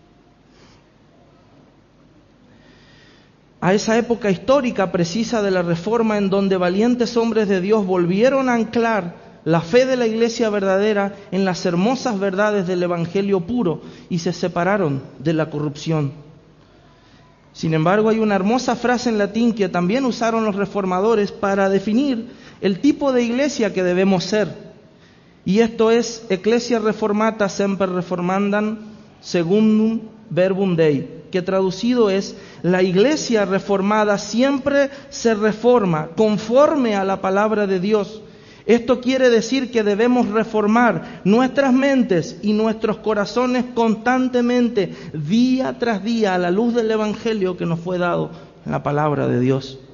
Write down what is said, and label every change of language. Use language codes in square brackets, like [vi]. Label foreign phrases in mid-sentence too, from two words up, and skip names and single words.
[es] A esa época histórica precisa de la Reforma, en donde valientes hombres de Dios volvieron a anclar la fe de la iglesia verdadera en las hermosas verdades del Evangelio puro y se separaron de la corrupción. Sin embargo, hay una hermosa frase en latín que también usaron los reformadores para definir el tipo de iglesia que debemos ser. Y esto es: [la] Ecclesia reformata semper reformandam secundum verbum Dei, [es] que traducido es: la iglesia reformada siempre se reforma conforme a la palabra de Dios. Esto quiere decir que debemos reformar nuestras mentes y nuestros corazones constantemente, día tras día, a la luz del Evangelio que nos fue dado en la palabra de Dios.